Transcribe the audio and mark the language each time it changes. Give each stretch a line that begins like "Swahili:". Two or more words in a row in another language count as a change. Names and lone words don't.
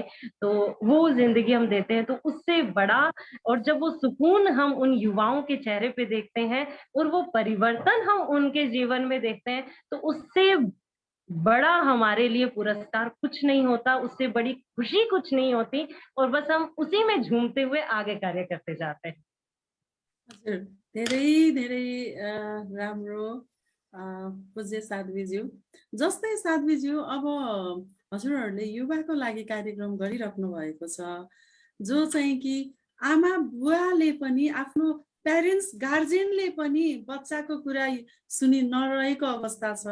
Hindi: तो वो ज़िंदगी हम देते हैं, तो उससे बड़ा और जब वो सुकून हम उन युवाओं के चेहरे पे देखते हैं और वो परिवर्तन हम उनके जीवन में देखते हैं, तो उससे बड़ा हमारे लिए पुरस्कार कुछ नहीं होता, उससे बड़ी खुशी कुछ नहीं होती और बस हम उसी में झूमते हुए आगे कार्य करते जाते हैं।
Nepali: हजुर, धेरै धेरै राम्रो अ, पूज्य साध्वीज्यू। जस्तै साध्वीज्यू अब हजुरहरूले युवाको लागि कार्यक्रम गरिराख्नु भएको छ, जो चाहिँ कि आमा बुवाले पनि आफ्नो
English: parents guardianले
Nepali: पनि बच्चाको कुरा सुनि नरहेको अवस्था छ।